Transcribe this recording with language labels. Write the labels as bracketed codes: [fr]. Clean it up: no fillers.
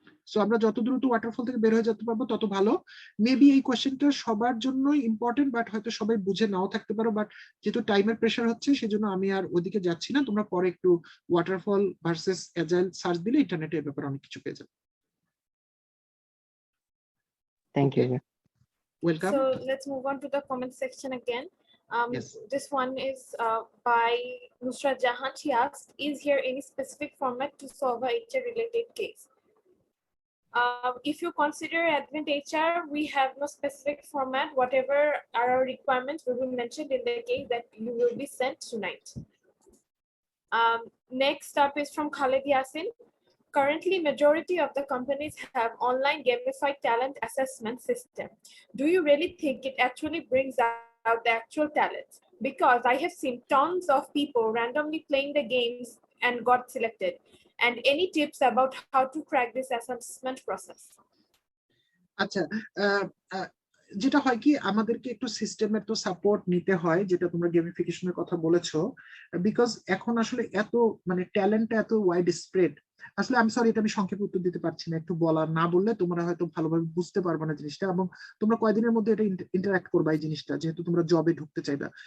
[bn] So আমরা যত দ্রুত ওয়াটারফল থেকে বের হয়ে যেতে পারবো তত ভালো। মেবি এই কোয়েশ্চেনটা সবার জন্যই ইম্পর্টেন্ট, বাট হয়তো সবাই বুঝে নাও থাকতে পারো, বাট যেহেতু টাইমের প্রেশার হচ্ছে সেজন্য আমি আর ওদিকে যাচ্ছি না। তোমরা পরে একটু ওয়াটারফল ভার্সেস অ্যাজাইল সার্চ দিলে ইন্টারনেটে এর ব্যাপারে অনেক কিছু পেয়ে যাবে। [en] Thank you. Welcome. So let's move on to the comment section again. Yes. This one is by Nusrat Jahan. She asked, is here any specific format to solve a HR related case? If you consider Advent HR, we have no specific format. Whatever are our requirements will be mentioned in the case that you will be sent tonight. Next up is from Khalid Yasin. Currently, majority of the companies have online gamified talent assessment system. Do you really think it actually brings out the actual talent? Because I have seen tons of people randomly playing the games and got selected. And any tips about how to crack this assessment process? [bn] আচ্ছা, যেটা হয় কি, আমাদেরকে একটু সিস্টেমের তো support নিতে হয়, যেটা তোমরা গেমিফিকেশনের কথা বলেছো, বিকজ এখন আসলে এত মানে ট্যালেন্টটা এত ওয়াইড স্প্রেড। আসলে আমি সরি, এটা আমি সংক্ষেপে উত্তর দিতে পারছি না, একটু না বললে তোমরা হয়তো ভালোভাবে বুঝতে পারবে না জিনিসটা, এবং তোমরা কয়দিনের মধ্যে এটা ইন্টারঅ্যাক্ট করবা এই জিনিসটা, যেহেতু তোমরা জবে ঢুকতে চাইবা।